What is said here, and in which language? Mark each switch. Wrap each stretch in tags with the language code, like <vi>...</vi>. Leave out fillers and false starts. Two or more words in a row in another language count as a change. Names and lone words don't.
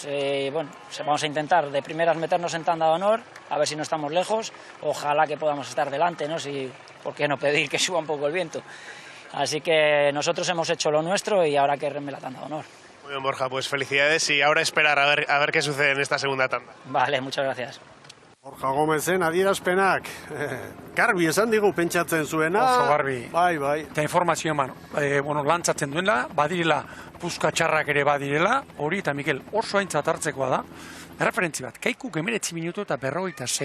<es>Bueno, vamos a intentar de primeras meternos en tanda de honor, a ver si no estamos lejos. Ojalá que podamos estar delante, ¿no? Si, ¿por qué no pedir que suba un poco el viento? Así que nosotros hemos hecho lo nuestro y ahora que reme la tanda de honor. Muy bien, Borja, pues felicidades y ahora esperar a ver qué sucede en esta segunda tanda. Vale, muchas gracias.</es> <eu>Borja Gómezen adierazpenak, garbi esan digu pentsatzen zuena. Oso garbi. Bai. Eta informazio eman, bueno, lantzatzen duela, badirela, puzka txarrak ere badirela, hori eta Mikel oso aintzat hartzekoa da. Referentzi bat, Kaikuk 19 minutu eta 56.</eu>